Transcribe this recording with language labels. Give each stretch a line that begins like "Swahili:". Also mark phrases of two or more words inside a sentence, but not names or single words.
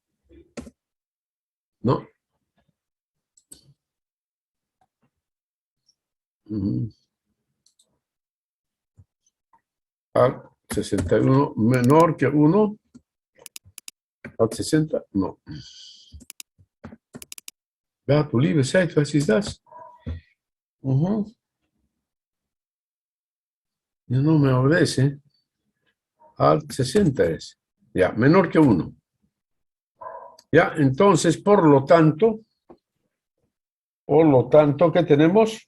Spanish: ¿No? Al 61 menor que 1. Al 60, no.
German: Ja, du liebe Zeit, was ist das?
Spanish: Ya no me obedece. Al 60 es. Ya, menor que 1. Ya, entonces, por lo tanto, ¿qué tenemos?